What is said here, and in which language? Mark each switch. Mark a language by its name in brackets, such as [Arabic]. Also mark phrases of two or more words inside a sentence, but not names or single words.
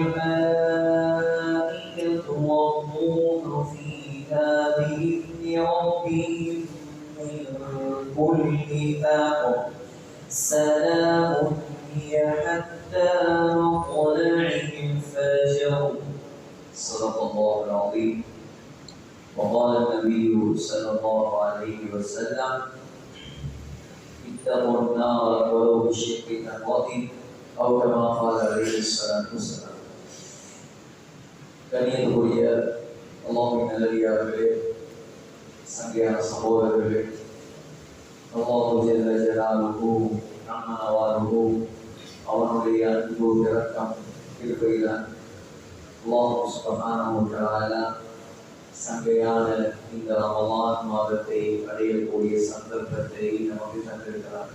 [Arabic] الملائكة والروح فيها بإذن ربهم من كل أمر سلام هي حتى مطلع الفجر. صدق الله العظيم. وقال النبي صلى الله عليه وسلم اتقوا النار ولو بشق تمرة أو كما قال عليه الصلاة والسلام. [Tamil] கண்ணியத்துக்குரிய அல்லாஹ்வின் நல்லடியார்களே, சங்கையான சகோதரர்களே, அல்லாஹ் [Arabic] جل جلاله عم نواله [Tamil] அவனுடைய அன்பு இரக்கம் இருக்கையிலான் அல்லாஹ் [Arabic] سبحانه وتعالى [Tamil] சங்கையான இந்த ரமலான் மாதத்தை அடையக்கூடிய சந்தர்ப்பத்தை நமக்கு தந்திருக்கிறார்.